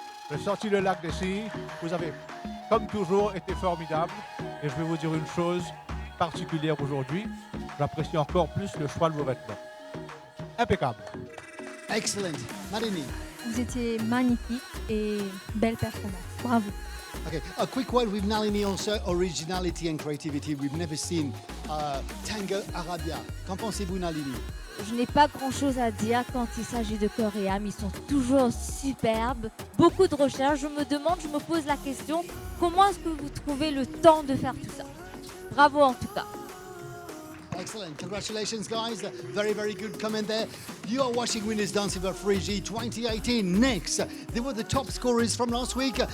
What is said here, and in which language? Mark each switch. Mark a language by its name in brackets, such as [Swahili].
[French] Le sorti le lac des Cygnes, vous avez, comme toujours, été formidable. Et je vais vous dire une chose particulière aujourd'hui. J'apprécie encore plus le choix de vos vêtements. Impeccable. Excellent. Marini. Vous étiez magnifique et belle performance. Bravo. [English] Okay, a quick word with Nalini also, originality and creativity. We've never seen Tango Arabia. [French] Qu'en pensez-vous, Nalini? Je n'ai pas grand-chose à dire quand il s'agit de Coréam. Ils sont toujours superbes. Beaucoup de recherches. Je me pose la question, comment est-ce que vous trouvez le temps de faire tout ça? Bravo en tout cas. [English] Excellent. Congratulations, guys. Very, very good comment there. You are watching Winners Dance Fever 3G 2018. Next, they were the top scorers from last week.